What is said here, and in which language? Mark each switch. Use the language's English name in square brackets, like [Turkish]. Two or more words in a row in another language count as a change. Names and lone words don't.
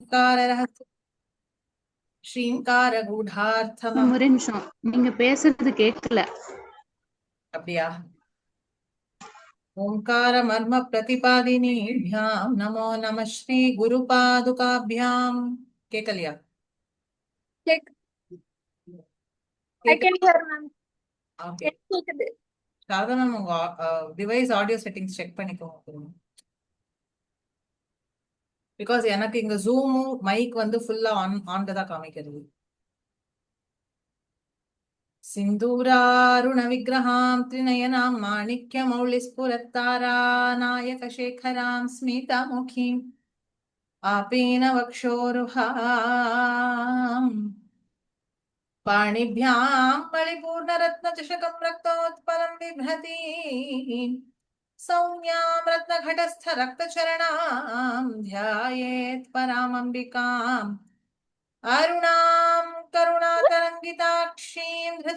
[Sanskrit] श्रीङ्कार कूडार्थमम्. [Tamil] ஒரே நிமிஷம், நீங்க பேசுறது கேட்கல. [Sanskrit] அப்படியா? ओङ्कार मर्म प्रतिपादिनीभ्याम नमो नम श्री गुरु पादुकाभ्याम. கேக்கலையா? [English] Like, I can hear, ma'am. [Tamil] ஓகே. கேக்குது. சாரதா மேம், உங்க [English] device audio settings check [Tamil] பண்ணிக்கோங்க. பிகாஸ் எனக்கு இங்க ஜூம் மைக் வந்து ஃபுல்லா ஆன் தான் காமிக்கிறது. [Sanskrit] सिन्दूरारुण विग्रहां त्रिनयनां माणिक्य मौलिस्फुरत्तारा नायक शेखरां स्मितमुखीं आपीन वक्षोरुहाम् पाणिभ्यां मणिपूर्णरत्नचषकं रक्तोत्पलं बिभ्रतीं सौम्यां रत्नघटस्थरक्तचरणां ध्यायेत् परामम्बिकाम् अरुणां करुणातरङ्गिताक्षीं